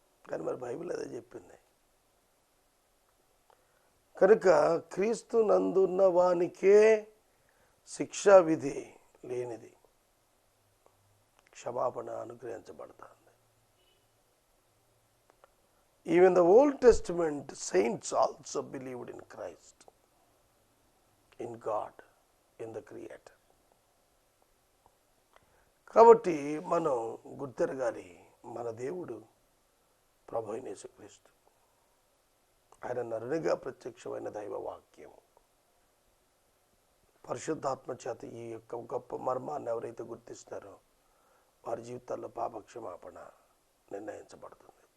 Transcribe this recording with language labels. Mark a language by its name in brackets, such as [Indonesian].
[Telugu] కానీ మరి బైబిల్ అదే చెప్పింది. కనుక క్రీస్తు నందున్న వానికే శిక్షా విధి లేనిది క్షమాపణ అనుగ్రహించబడుతుంది. [English] Even the Old Testament saints also believed in Christ, in God, in the Creator. [Telugu] కాబట్టి మనం గుర్తెరగాలి, మన దేవుడు ప్రభు అయిన యేసుక్రీస్తు. ఆయన నరునిగా ప్రత్యక్షమైన దైవ వాక్యం. పరిశుద్ధాత్మ చేత ఈ యొక్క గొప్ప మర్మాన్ని ఎవరైతే గుర్తిస్తారో వారి జీవితాల్లో పాపక్షమాపణ నిర్ణయించబడుతుంది.